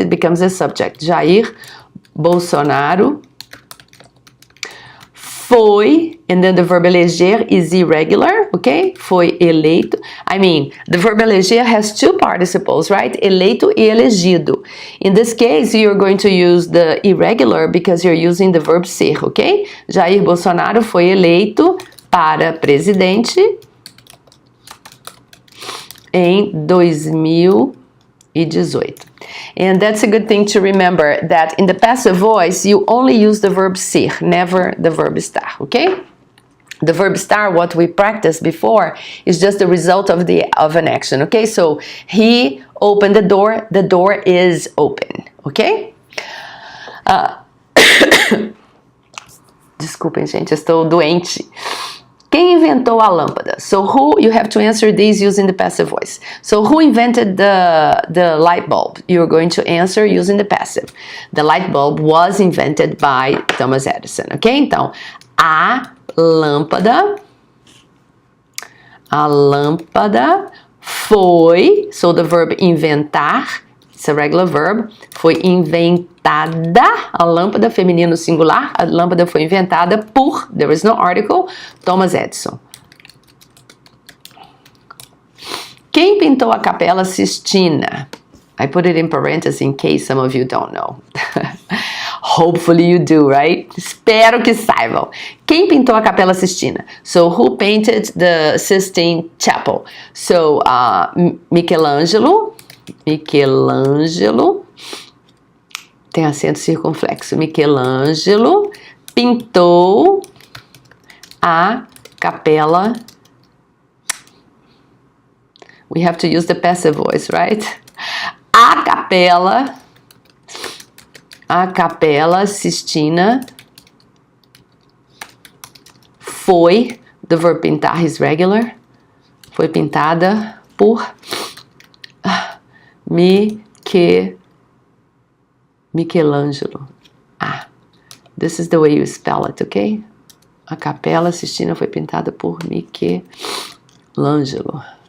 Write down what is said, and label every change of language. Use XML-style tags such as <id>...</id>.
<en>It becomes the subject.</en> <pt>Jair Bolsonaro foi,</pt> <en>and then the verb eleger is irregular, okay?</en> <pt>Foi eleito.</pt> <en>I mean, the verb eleger has two participles, right?</en> <pt>Eleito e elegido.</pt> <en>In this case, you're going to use the irregular because you're using the verb ser, okay?</en> <pt>Jair Bolsonaro foi eleito para presidente em 2018.</pt> <en>And that's a good thing to remember, that in the passive voice, you only use the verb ser, never the verb estar, okay? The verb estar, what we practiced before, is just the result of an action, okay? So, he opened the door is open, okay?</en> <pt>Desculpem, gente, eu estou doente. Quem inventou a lâmpada?</pt> <en>So who, you have to answer these using the passive voice. So who invented the light bulb? You're going to answer using the passive. The light bulb was invented by Thomas Edison, ok?</en> <pt>Então, a lâmpada foi,</pt> <en>so the verb inventar, it's a regular verb,</en> <pt>foi inventada, a lâmpada, feminino singular, a lâmpada foi inventada por,</pt> <en>there is no article,</en> <pt>Thomas Edison. Quem pintou a Capela Sistina?</pt> <en>I put it in parentheses in case some of you don't know. Hopefully you do, right?</en> <pt>Espero que saibam. Quem pintou a Capela Sistina?</pt> <en>So, who painted the Sistine Chapel?</en> <pt>So, Michelangelo, tem acento circunflexo. Michelangelo pintou a capela.</pt> <en>We have to use the passive voice, right?</en> <pt>A capela Sistina foi,</pt> <en>the verb pintar is regular,</en> <pt>foi pintada por Michelangelo.</pt> <en>This is the way you spell it, okay?</en> <pt>A Capela Sistina foi pintada por Michelangelo.</pt>